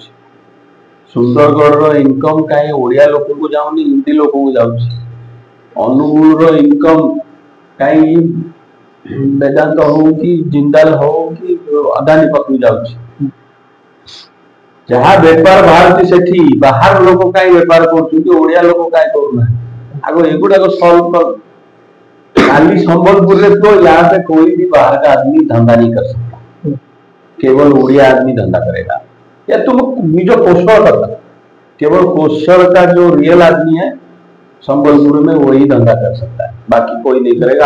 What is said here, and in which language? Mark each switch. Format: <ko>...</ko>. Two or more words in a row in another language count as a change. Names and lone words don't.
<or>ସୁନ୍ଦରଗଡ଼ର ଇନକମ କାହିଁ ଓଡିଆ ଲୋକଙ୍କୁ ଯାଉନି, ହିନ୍ଦୀ ଲୋକଙ୍କୁ ଯାଉଛି? ଅନୁଗୁଳର ଇନକମ କାହିଁ ବେଦାନ୍ତ ହଉ କି ଜିନ୍ଦାଲ ହଉ କି ଅଦାନୀ ପାଖକୁ ଯାଉଛି? ଯାହା ବେପାର ବାହାରୁଛି ସେଠି ବାହାର ଲୋକ କାହିଁ ବେପାର କରୁଛନ୍ତି, ଓଡିଆ ଲୋକ କାହିଁ କରୁନାହାନ୍ତି? ଆଗ ଏଗୁଡ଼ା ସଲଭ କର।</or> <hi>खाली संबलपुर में तो यहाँ पे कोई भी बाहर का आदमी धंधा नहीं कर सकता, केवल उड़िया आदमी धंधा करेगा। या तुम निज कौशल करता, केवल कौशल का जो रियल आदमी है संबलपुर में वही धंधा कर सकता है, बाकी कोई नहीं करेगा।</hi>